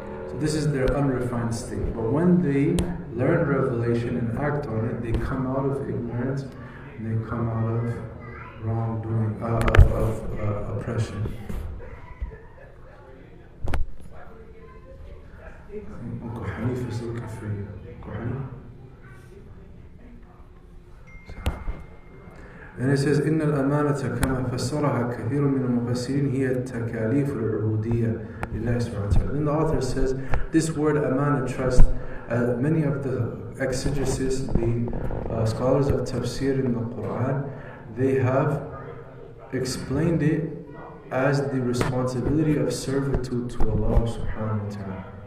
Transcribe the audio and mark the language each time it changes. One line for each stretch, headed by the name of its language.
English: So this is their unrefined state. But when they learn revelation and act on it, they come out of ignorance and they come out of wrongdoing, of oppression. Uncle Hanif is looking for you. Uncle Hanif? And it says,
Arabic: إن الأمانة كما فسرها كثير من المفسرين هي التكاليف العبودية لله سبحانه وتعالى.
English: Then the author says, this word amana, trust, many of the exegesis, the scholars of tafsir in the Quran, they have explained it as the responsibility of servitude to Allah subhanahu wa ta'ala.